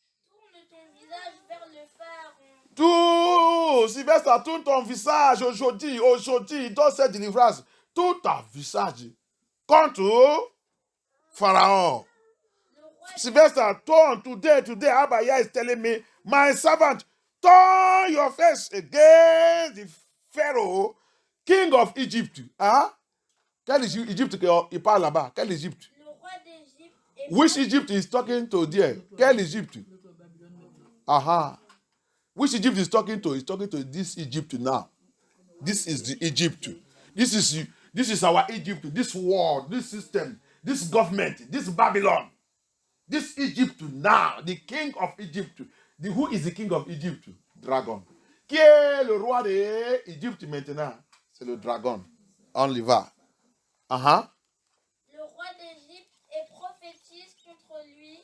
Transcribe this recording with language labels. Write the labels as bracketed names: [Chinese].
[French] Tourne ton visage vers le pharaon. Tout, Sylvestre, tourne ton visage aujourd'hui, dans cette délivrance. Tout ton visage contre Pharaon. [English] Sylvestre, turn today, Abaya is telling me, my servant, turn your face against the Pharaoh, king of Egypt. [French] Quelle Égypte qu'il parle là-bas? Quelle Égypte? Le roi d'Égypte. [English] Which Egypt is talking to there? [French] Quelle Égypte? [English] Which Egypt is talking to? He's talking to this Egypt now. This is the Egypt. This is our Egypt, this world, this system, this government, this Babylon. This Egypt now, the king of Egypt. Who is the king of Egypt? Dragon. [French] Qui est le roi de Egypte maintenant? C'est le dragon. On y va. Le roi d'Égypte et prophétise contre lui.